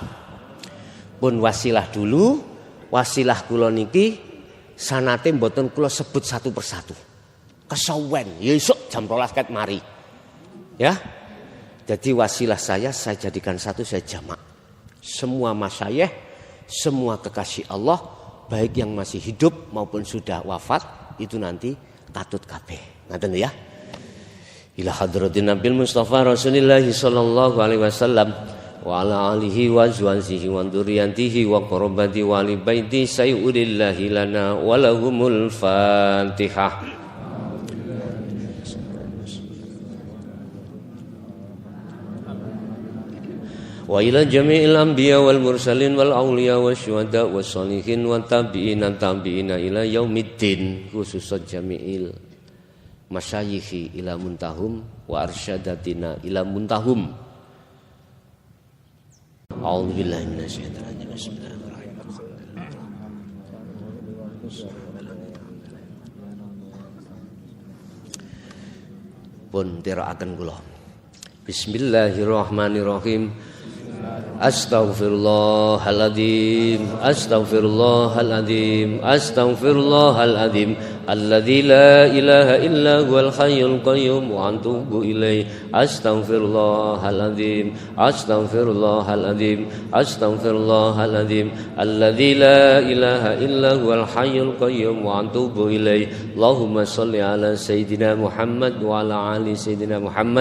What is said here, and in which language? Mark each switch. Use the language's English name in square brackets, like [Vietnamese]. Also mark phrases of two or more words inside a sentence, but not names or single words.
[Javanese] Pun wasilah dulu. Wasilah kula niki sanate mboten kula sebut [Indonesian] satu persatu. [Javanese] Kesawen, ya esuk jam 12 ket mari. Ya. [Indonesian] Jadi wasilah saya jadikan satu, saya jamak. Semua masyayikh, semua kekasih Allah, baik yang masih hidup maupun sudah wafat, itu nanti [Javanese] katut kabeh. Ngaten ya. [Arabic] إلى حضرة النبي المصطفى رسول الله صلى الله عليه وسلم وعلى آله وأزواجه وذرياته وقرابة وآل بيت سيد الله لنا ولهم الفاتحة. وإلى جميع الأنبياء والمرسلين والأولياء والشهداء والصالحين والتابعين إلى يوم الدين، خصوصا جميع المشايخ إلى منتهاهم وأرشدتنا إلى منتهاهم. أعوذ بالله من الشيطان الرجيم. Bismillahirrahmanirrahim. [Javanese] Pun tiraaken kula. [Arabic] Bismillahirrahmanirrahim. أستغفر الله العظيم، أستغفر الله العظيم، أستغفر الله العظيم، الذي لا إله إلا هو الحي القيوم وأتوب إليه. أستغفر الله العظيم، أستغفر الله العظيم، أستغفر الله العظيم, الذي لا إله إلا هو الحي القيوم وأتوب إليه. اللهم صل على سيدنا محمد وعلى آل سيدنا محمد.